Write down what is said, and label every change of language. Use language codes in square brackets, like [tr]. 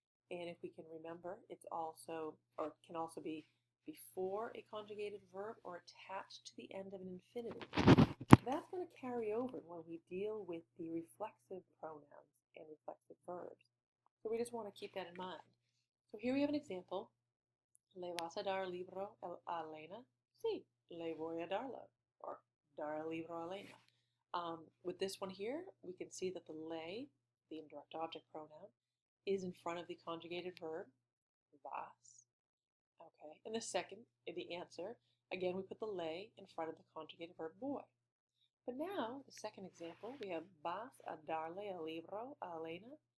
[en] And if we can remember, it's also, or can also be before a conjugated verb or attached to the end of an infinitive. That's going to carry over when we deal with the reflexive pronouns and reflexive verbs. So we just want to keep that in mind. So here we have an example. [es] ¿Le vas a dar libro a Elena? Sí, le voy a darlo, or dar el libro a Elena. [en] With this one here, we can see that the le, the indirect object pronoun, is in front of the conjugated verb, vas. Okay, and the second, the answer, again, we put the le in front of the conjugated verb boy. But now, the second example, we have [es] vas a darle el libro a Elena.